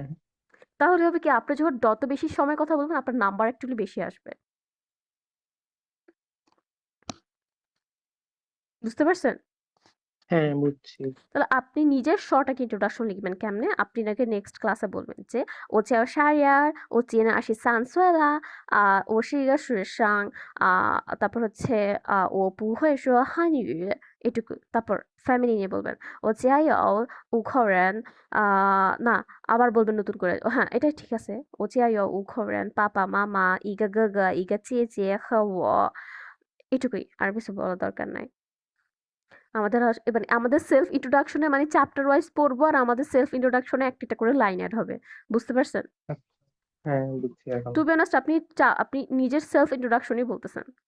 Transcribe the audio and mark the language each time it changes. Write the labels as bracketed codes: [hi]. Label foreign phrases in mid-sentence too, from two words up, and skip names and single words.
[bn] তাহলে হবে কি, আপনি যখন যত বেশি সময় কথা বলবেন আপনার [en] number actually [bn] বেশি আসবে। বুঝতে পারছেন? হ্যাঁ বুঝছি। তাহলে আপনি নিজের শর্ট একটা ইন্ট্রোডাকশন লিখবেন কেমনে? আপনি নাকি [en] next class [bn] বলবেন যে [zh] 我叫沙眼儿，我今年23岁啦，我是一个学生， [bn] তারপর হচ্ছে [zh] 我不会说汉语, [bn] এটুকু। তারপর ফ্যামিলি নিয়ে বলবেন [zh] 我家有5口人, [bn] না, আবার বলবেন নতুন করে। হ্যাঁ, এটাই ঠিক আছে। [zh] 我家有5口人, 爸爸，妈妈, 一个哥哥，一个姐姐和我, [bn] এটুকুই, আর কিছু বলার দরকার নাই। আমাদের মানে আমাদের [en] self introduction [bn] মানে [en] chapter wise [bn] পড়বো, আর আমাদের [en] self introduction [bn] একটা একটা করে লাইন অ্যাড হবে। বুঝতে পারছেন? আচ্ছা, হ্যাঁ বুঝছি এখন। [en] to be honest, [bn] আপনি নিজের [en] self introduction [bn] বলতেছেন।